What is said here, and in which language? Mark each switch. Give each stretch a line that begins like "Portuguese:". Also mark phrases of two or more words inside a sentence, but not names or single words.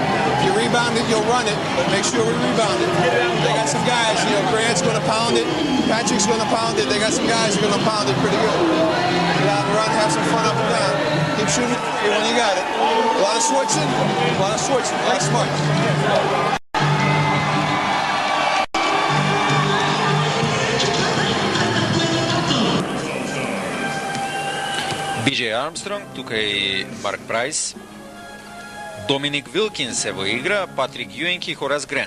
English: If you rebound it, you'll run it, but make sure we rebound it. They got some guys, Grant's going to pound it, Patrick's going to pound it. They got some guys who are going to pound it pretty good. Get out and run, have some fun up and down. Keep shooting when you got it. A lot of switching, Play smart.
Macedonian: Биџеј Армстронг, тука и Марк Прайс. Доминик Вилкинс е во игра, Патрик Јуинг и Хорас Грант.